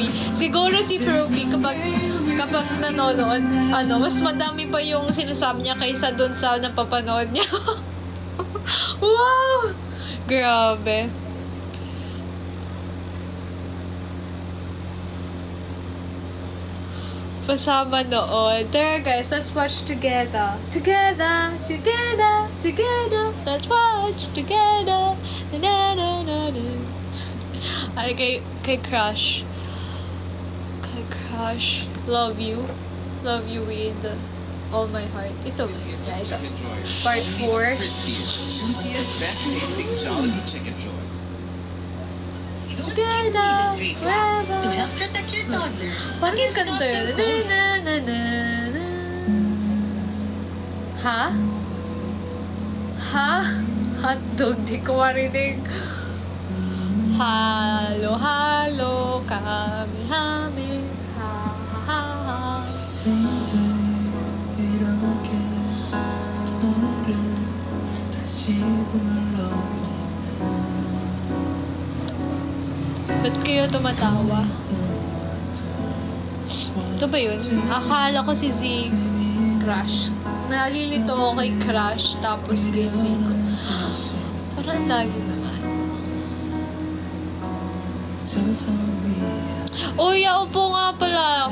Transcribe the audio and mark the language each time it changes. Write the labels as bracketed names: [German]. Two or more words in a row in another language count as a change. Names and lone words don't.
[Filipino] Siguro si Froppy kapag nanonood, mas madami pa yung sinasabi niya kaysa dun sa napapanood niya. Wow! Grabe. Pasama noon. Tara guys, [English] let's watch together. Together, together, together. Let's watch together. Na na na na. [Filipino] Ay, kay Crush. Kay Crush. [English] Love you. Love you with all my heart. [Filipino] Ito. Yeah, ito. Part 4. [English] Crispiest, juiciest, best tasting Jollibee Chicken Joy. Together, forever. To help protect your toddler. [Filipino] Bakit kanta yun? Na, na, na, na. Ha? Ha? Hotdog, di ko marinig. Halo, halo, kami, hami. Ha, ha, ha, ha. [Korean] 이렇게 너를 다시 불러보네 [Filipino] Ba't kayo tumatawa? Ito ba yun? Akala ko si Z Crush. Nalilito ako kay Crush, tapos kay Z ko. Parang lagi naman. Oh, yeah, upo nga pala.